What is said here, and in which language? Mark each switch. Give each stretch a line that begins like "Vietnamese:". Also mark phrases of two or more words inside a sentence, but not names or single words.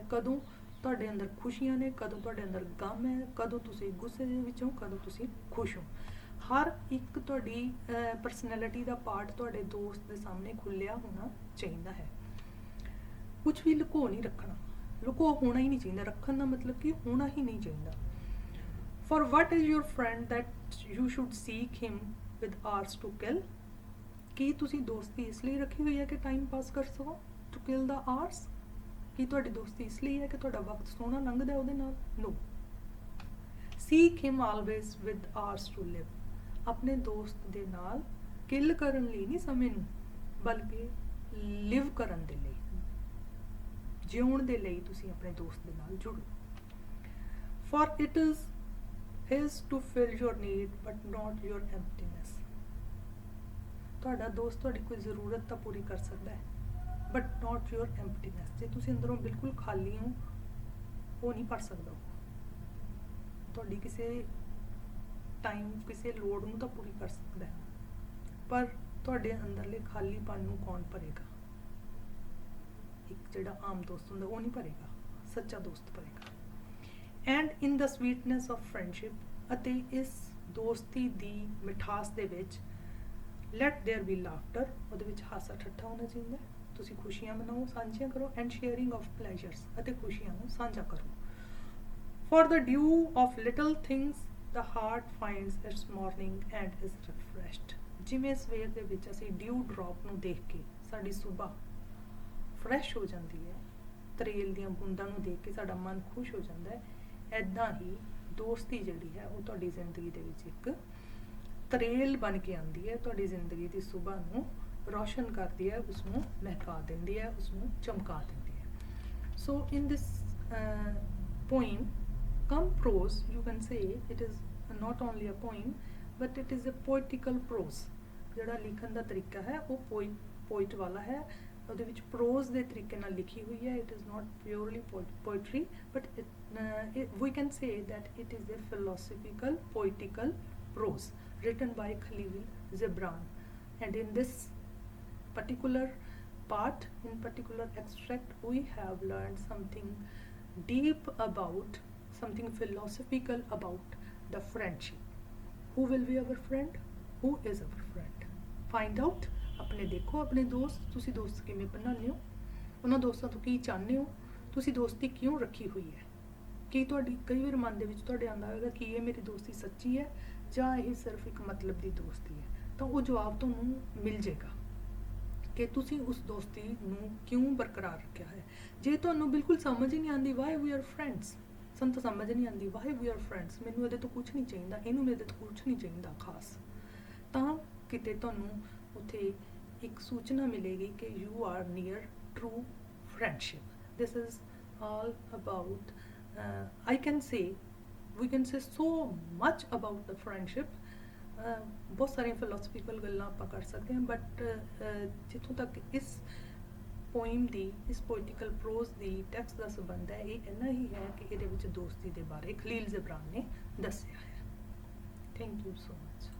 Punjabi: ਕਦੋਂ ਤੁਹਾਡੇ ਅੰਦਰ ਖੁਸ਼ੀਆਂ ਨੇ, ਕਦੋਂ ਤੁਹਾਡੇ ਅੰਦਰ ਗਮ ਹੈ, ਕਦੋਂ ਤੁਸੀਂ ਗੁੱਸੇ ਦੇ ਵਿੱਚ ਹੋ, ਕਦੋਂ ਤੁਸੀਂ ਖੁਸ਼ ਹੋ। ਹਰ ਇੱਕ ਤੁਹਾਡੀ ਪਰਸਨੈਲਿਟੀ ਦਾ ਪਾਰਟ ਤੁਹਾਡੇ ਦੋਸਤ ਦੇ ਸਾਹਮਣੇ ਖੁੱਲਿਆ ਹੋਣਾ ਚਾਹੀਦਾ ਹੈ। ਕੁਝ ਵੀ ਲੁਕੋ ਨਹੀਂ ਰੱਖਣਾ, ਲੁਕੋ ਹੋਣਾ ਹੀ ਨਹੀਂ ਚਾਹੀਦਾ। ਰੱਖਣ ਦਾ ਮਤਲਬ ਕਿ ਹੋਣਾ ਹੀ ਨਹੀਂ ਚਾਹੀਦਾ।
English: For what is your friend that you should seek him with hours to kill?
Punjabi: ਕੀ ਤੁਸੀਂ ਦੋਸਤੀ ਇਸ ਲਈ ਰੱਖੀ ਹੋਈ ਹੈ ਕਿ
English: time pass
Punjabi: ਕਰ ਸਕੋ?
English: To kill the hours?
Punjabi: ਕੀ ਤੁਹਾਡੀ ਦੋਸਤੀ ਇਸ ਲਈ ਹੈ ਕਿ ਤੁਹਾਡਾ ਵਕਤ ਸੋਹਣਾ ਲੰਘਦਾ ਉਹਦੇ ਨਾਲ?
English: No. Seek him always with hours to live.
Punjabi: ਆਪਣੇ ਦੋਸਤ ਦੇ ਨਾਲ ਕਿਲ ਕਰਨ ਲਈ ਨਹੀਂ ਸਮੇਂ ਨੂੰ, ਬਲਕਿ ਲਿਵ ਕਰਨ ਦੇ ਲਈ, ਜਿਉਣ ਦੇ ਲਈ ਤੁਸੀਂ ਆਪਣੇ ਦੋਸਤ ਦੇ ਨਾਲ ਜੁੜੋ।
English: For it is his to fill your need but not your emptiness.
Punjabi: ਤੁਹਾਡਾ ਦੋਸਤ ਤੁਹਾਡੀ ਕੋਈ ਜ਼ਰੂਰਤ ਤਾਂ ਪੂਰੀ ਕਰ ਸਕਦਾ ਹੈ,
English: but not your emptiness.
Punjabi: ਜੇ ਤੁਸੀਂ ਅੰਦਰੋਂ ਬਿਲਕੁਲ ਖਾਲੀ ਹੋ, ਉਹ ਨਹੀਂ ਭਰ ਸਕਦਾ। ਤੁਹਾਡੀ ਕਿਸੇ ਟਾਈਮ ਕਿਸੇ ਲੋੜ ਨੂੰ ਤਾਂ ਪੂਰੀ ਕਰ ਸਕਦਾ ਹੈ, ਪਰ ਤੁਹਾਡੇ ਅੰਦਰਲੇ ਖਾਲੀਪਨ ਨੂੰ ਕੌਣ ਭਰੇਗਾ? ਇੱਕ ਜਿਹੜਾ ਆਮ ਦੋਸਤ ਹੁੰਦਾ ਉਹ ਨਹੀਂ ਭਰੇਗਾ, ਸੱਚਾ ਦੋਸਤ ਭਰੇਗਾ।
English: And in the sweetness of friendship,
Punjabi: ਅਤੇ ਇਸ ਦੋਸਤੀ ਦੀ ਮਿਠਾਸ ਦੇ ਵਿੱਚ
English: let there be laughter,
Punjabi: ਉਹਦੇ ਵਿੱਚ ਹਾਸਾ ਠੱਠਾ ਹੋਣਾ ਚਾਹੀਦਾ। ਤੁਸੀਂ ਖੁਸ਼ੀਆਂ ਮਨਾਓ, ਸਾਂਝੀਆਂ ਕਰੋ।
English: And sharing of pleasures,
Punjabi: ਅਤੇ ਖੁਸ਼ੀਆਂ ਨੂੰ ਸਾਂਝਾ ਕਰੋ।
English: For the dew of little things the heart finds its morning and is refreshed.
Punjabi: ਜਿਵੇਂ ਸਵੇਰ ਦੇ ਵਿੱਚ ਅਸੀਂ
English: dew drop
Punjabi: ਨੂੰ ਦੇਖ ਕੇ ਸਾਡੀ ਸੁਬਾਹ ਫਰੈਸ਼ ਹੋ ਜਾਂਦੀ ਹੈ, ਤਰੇਲ ਦੀਆਂ ਬੂੰਦਾਂ ਨੂੰ ਦੇਖ ਕੇ ਸਾਡਾ ਮਨ ਖੁਸ਼ ਹੋ ਜਾਂਦਾ ਹੈ, ਐਦਾਂ ਹੀ ਦੋਸਤੀ ਜਿਹੜੀ ਹੈ ਉਹ ਤੁਹਾਡੀ ਜ਼ਿੰਦਗੀ ਦੇ ਵਿੱਚ ਇੱਕ ਤਰੇਲ ਬਣ ਕੇ ਆਉਂਦੀ ਹੈ, ਤੁਹਾਡੀ ਜ਼ਿੰਦਗੀ ਦੀ ਸੁਬਾਹ ਨੂੰ ਰੋਸ਼ਨ ਕਰਦੀ ਹੈ, ਉਸਨੂੰ ਮਹਿਕਾ ਦਿੰਦੀ ਹੈ, ਉਸਨੂੰ ਚਮਕਾ ਦਿੰਦੀ ਹੈ।
English: So in this poem come prose, you can say it is not only a poem but it is a poetical prose।
Punjabi: ਜਿਹੜਾ ਲਿਖਣ ਦਾ ਤਰੀਕਾ ਹੈ ਉਹ ਪੋਇਟ ਵਾਲਾ ਹੈ, ਉਹਦੇ ਵਿੱਚ ਪ੍ਰੋਜ਼ ਦੇ ਤਰੀਕੇ ਨਾਲ ਲਿਖੀ ਹੋਈ ਹੈ।
English: It is not purely poetry but we can say that it is a philosophical poetical prose written by Khalil Gibran, and in this particular part, in particular extract, we have learned something deep about, something philosophical about the friendship. Who will be our friend? Who is our friend? Find out।
Punjabi: ਆਪਣੇ ਦੇਖੋ ਆਪਣੇ ਦੋਸਤ, ਤੁਸੀਂ ਦੋਸਤ ਕਿਵੇਂ ਬਣਾਉਂਦੇ ਹੋ, ਉਹਨਾਂ ਦੋਸਤਾਂ ਤੋਂ ਕੀ ਚਾਹੁੰਦੇ ਹੋ, ਤੁਸੀਂ ਦੋਸਤੀ ਕਿਉਂ ਰੱਖੀ ਹੋਈ ਹੈ। ਕੀ ਤੁਹਾਡੀ ਕਈ ਵਾਰ ਮਨ ਦੇ ਵਿੱਚ ਤੁਹਾਡੇ ਆਉਂਦਾ ਹੋਵੇਗਾ ਕਿ ਇਹ ਮੇਰੀ ਦੋਸਤੀ ਸੱਚੀ ਹੈ ਜਾਂ ਇਹ ਸਿਰਫ ਇੱਕ ਮਤਲਬ ਦੀ ਦੋਸਤੀ ਹੈ, ਤਾਂ ਉਹ ਜਵਾਬ ਤੁਹਾਨੂੰ ਮਿਲ ਜਾਏਗਾ ਕਿ ਤੁਸੀਂ ਉਸ ਦੋਸਤੀ ਨੂੰ ਕਿਉਂ ਬਰਕਰਾਰ ਰੱਖਿਆ ਹੈ। ਜੇ ਤੁਹਾਨੂੰ ਬਿਲਕੁਲ ਸਮਝ ਹੀ ਨਹੀਂ ਆਉਂਦੀ
English: why we are friends,
Punjabi: ਸਾਨੂੰ ਤਾਂ ਸਮਝ ਨਹੀਂ ਆਉਂਦੀ
English: why we are friends,
Punjabi: ਮੈਨੂੰ ਇਹਦੇ ਤੋਂ ਕੁਝ ਨਹੀਂ ਚਾਹੀਦਾ, ਇਹਨੂੰ ਮੇਰੇ ਤੋਂ ਕੁਝ ਨਹੀਂ ਚਾਹੀਦਾ ਖਾਸ, ਤਾਂ ਕਿਤੇ ਤੁਹਾਨੂੰ ਉੱਥੇ ਇੱਕ ਸੂਚਨਾ ਮਿਲੇਗੀ ਕਿ
English: you are near true friendship. This is all about I can say, we can say so much about the friendship।
Punjabi: ਬਹੁਤ ਸਾਰੀਆਂ ਫਿਲੋਸਫੀਕਲ ਗੱਲਾਂ ਆਪਾਂ ਕਰ ਸਕਦੇ ਹਾਂ, ਬਟ ਜਿੱਥੋਂ ਤੱਕ ਇਸ ਪੋਇਮ ਦੀ, ਇਸ
English: poetical prose
Punjabi: ਦੀ ਟੈਕਸਟ ਦਾ ਸੰਬੰਧ ਹੈ, ਇਹ ਇੰਨਾ ਹੀ ਹੈ ਕਿ ਇਹਦੇ ਵਿੱਚ ਦੋਸਤੀ ਦੇ ਬਾਰੇ ਖਲੀਲ ਜਿਬਰਾਨ ਨੇ ਦੱਸਿਆ ਹੈ।
English: Thank you so much.